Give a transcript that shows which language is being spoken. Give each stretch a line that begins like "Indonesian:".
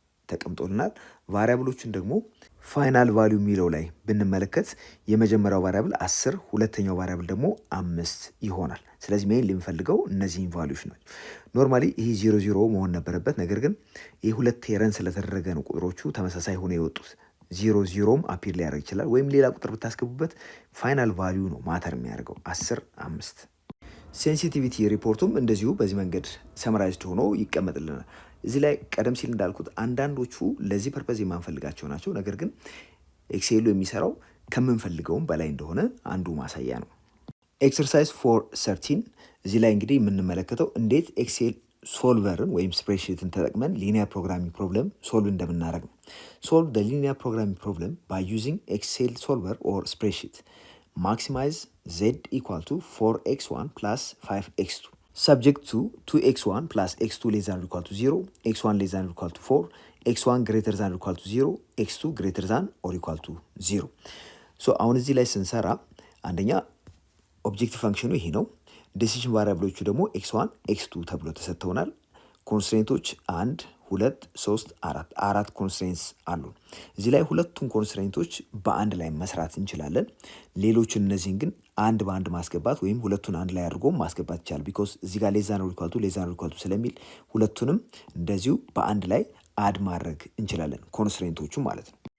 Amharic: ተቀምጦልናል። ቫሪያብሎቹን ደግሞ ፋይናል ቫሊዩ የሚለው ላይ ብንመለከት የመጀመሪያው ቫሪያብል 10፣ ሁለተኛው ቫሪያብል ደግሞ 5 ይሆናል። ስለዚህ ሜይን የምፈልገው እነዚህን ቫሊዩዎች ናቸው። ኖርማሊ ይሄ 00 መሆን ነበረበት። ነገር ግን ይህ ሁለት ረን ስለተደረገ ነው ቁጥሮቹ ተመሳሳይ ሆነው የወጡት። 00ም አፒር ሊያደርግ ይችላል፣ ወይም ሌላ ቁጥር ብታስገቡበት ፋይናል ቫሊዩ ነው ማተር የሚያደርገው 10፣ 5። ሴንሲቲቪቲ ሪፖርቱም እንደዚሁ በዚህ መንገድ ሰመራይዝድ ሆኖ ይቀመጥልናል። እዚህ ላይ ቀደም ሲል እንዳልኩት አንዳንዶቹ ለዚህ ፐርፐዝ የማንፈልጋቸው ናቸው። ነገር ግን ኤክሴሉ የሚሰራው ከምንፈልገውም በላይ እንደሆነ አንዱ ማሳያ ነው። ኤክሰርሳይዝ 413 እዚህ ላይ እንግዲህ የምንመለከተው እንዴት ኤክሴል ሶልቨርን ወይም ስፕሬድሺትን ተጠቅመን ሊኒየር ፕሮግራሚንግ ፕሮብለም ሶልቭ እንደምናደርግ ነው።
English: ሶልቭ ደ ሊኒየር ፕሮግራሚንግ ፕሮብለም ባይ ዩዚንግ ኤክሴል ሶልቨር ኦር ስፕሬድሺት ማክሲማይዝ z equal to 4x1 plus 5x2 subject to 2x1 plus x2 less than or equal to 0, x1 less than or equal to 4, x1 greater than or equal to 0, x2 greater than or equal to 0.
Amharic: ሶ አሁን እዚህ ላይ ስንሰራ አንደኛ ኦብጀክቲቭ ፈንክሽኑ ይሄ ነው። ዲሲዥን ቫሪያብሎቹ ደግሞ x1 x2 ተብሎ ተሰጥተውናል። ኮንስትሬንቶች 1 2 3 4 ኮንስትሬንትስ አሉ። እዚህ ላይ ሁለቱን ኮንስትሬንቶች በአንድ ላይ መስራት እንችላለን። ሌሎችን እነዚህን ግን አንድ በአንድ ማስገባት ወይም ሁለቱን አንድ ላይ አድርጎ ማስገባት ይቻላል። ቢኮዝ እዚህ ጋር
English: ሌስ ዛን ኦር ኢኳል ቱ
Amharic: ስለሚል ሁለቱንም እንደዚሁ በአንድ ላይ አድ ማድረግ እንችላለን፣ ኮንስትሬንቶቹ ማለት ነው።